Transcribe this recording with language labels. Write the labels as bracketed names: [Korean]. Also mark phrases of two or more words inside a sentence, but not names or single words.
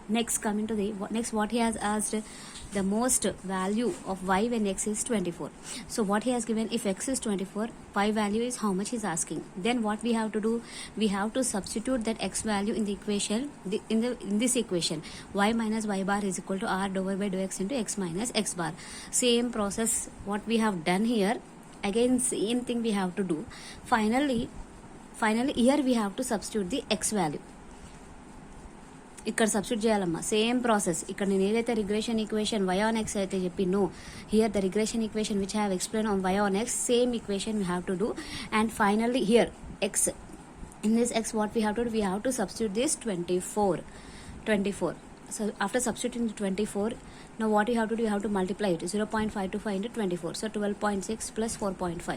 [English] Next, coming to the next, what he has asked, the most value of y when x is 24. So what he has given, if x is 24, y value is how much he is asking. Then what we have to do, we have to substitute that x value in the equation, in this equation. Y minus y bar is equal to r dou y by dou x into x minus x bar. Same process what we have done here. Again same thing we have to do. Finally here we have to substitute the x value. [Telugu] ఇక్కడ సబ్స్టిట్యూట్ చేయాలమ్మా, [English] same process. [Telugu] ఇక్కడ నేను ఏదైతే [English] regression equation y on x [Telugu] అయితే చెప్పినో, [English] here the regression equation which I have explain on y on x, same equation we have to do. And finally here x, in this x what we have to do, we have to substitute this 24. So after substituting 24, Now what you have to do, you have to multiply it. 0.525 into 24, so 12.6 plus 4.5.